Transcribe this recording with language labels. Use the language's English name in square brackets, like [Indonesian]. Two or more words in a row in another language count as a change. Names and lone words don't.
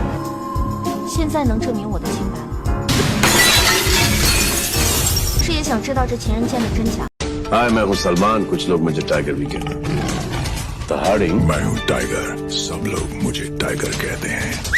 [Chinese] 现在能证明我的清白了，是也想知道这情人间的真假。 [Hindi] हाय मैं हूँ सलमान, कुछ लोग मुझे टाइगर भी कहते हैं। तहाड़ी मैं हूँ टाइगर, सब लोग मुझे टाइगर कहते हैं।